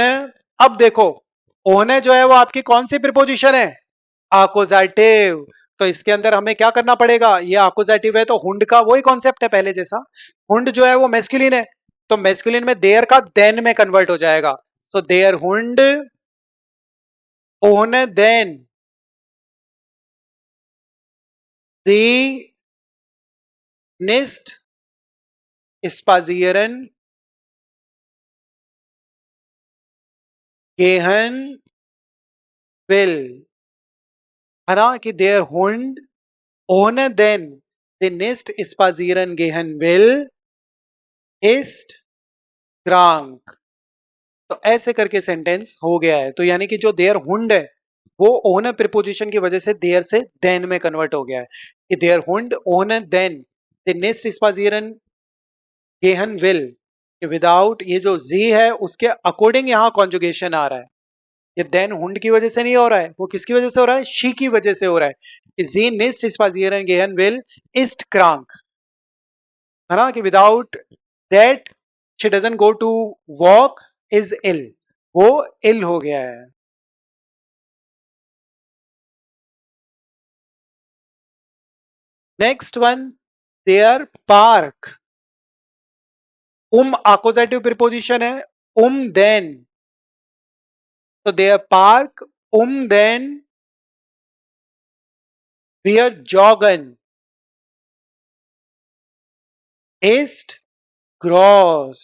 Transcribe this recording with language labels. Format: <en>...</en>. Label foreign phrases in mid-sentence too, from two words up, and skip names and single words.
<hi>अब देखो ओहने जो है वो आपकी कौन सी प्रीपोजिशन है? अकोजेटिव। तो इसके अंदर हमें क्या करना पड़ेगा? ये अकोजेटिव है तो हुंड का वही कॉन्सेप्ट है पहले जैसा। हुंड जो है वो मेस्कुलिन है, तो मेस्कुलिन में देयर का देन में कन्वर्ट हो जाएगा।</hi> <de>सो der Hund ohne den sie nicht spazieren gehen will,</de> <hi>है ना?</hi> <de>कि der Hund ohne den sie nicht spazieren gehen will ist krank।</de> <hi>तो ऐसे करके सेंटेंस हो गया है। तो यानी कि जो</hi> <de>der Hund</de> <hi>है वो ओन प्रिपोजिशन की वजह से देयर से देन में कन्वर्ट हो गया है कि</hi> <de>der Hund ohne den sie nicht spazieren gehen will.</de> <hi>विदाउट ये जो जी है उसके अकॉर्डिंग यहाँ कॉन्जुगेशन आ रहा है। ये</hi> <de>den Hund</de> <hi>की वजह से नहीं हो रहा है, वो किसकी वजह से हो रहा है? शी की वजह से हो रहा है कि</hi> <de>sie nicht spazieren gehen will ist krank,</de> <hi>है ना?</hi> <en>कि without that she doesn't go to walk is ill,</en> <hi>वो इल हो गया है।</hi> <en>next one,</en> <de>der Park.</de> <hi>अकोजेटिव प्रिपोजिशन है, देन।</hi> <de>तो der Park den wir joggen ist groß.</de>